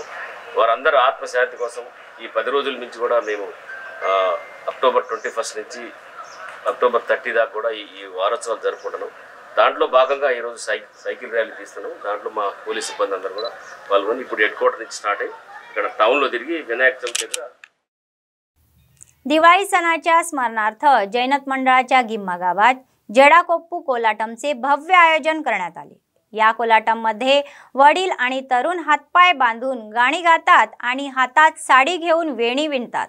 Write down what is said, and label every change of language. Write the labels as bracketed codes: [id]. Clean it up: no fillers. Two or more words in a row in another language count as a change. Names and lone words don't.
[te] వారందరూ ఆత్మశాంతి కోసం ఈ 10 రోజుల నుంచి కూడా మేము అక్టోబర్ 21 నుంచి అక్టోబర్ 30 దాకా కూడా ఈ వారోత్సవాలు జరుపుకుంటున్నాం. దాంట్లో భాగంగా ఈరోజు సైకిల్ ర్యాలీ తీస్తున్నాం. దాంట్లో మా పోలీస్ సిబ్బంది అందరూ కూడా పాల్గొని ఇప్పుడు హెడ్ క్వార్టర్ నుంచి स्टार्ट अయ్యి ఇక్కడ टाउनలో తిరిగి विनायक चौक దగ్గర [mr] दिवाळी सणाच्या स्मरणार्थ जैनत मंडळाच्या गिम्मा गावात जडाकोप्पू कोलाटमचे भव्य आयोजन करण्यात आले. या कोलाटममध्ये वडील आणि तरुण हातपाय बांधून गाणी गातात आणि हातात साडी घेऊन वेणी विणतात.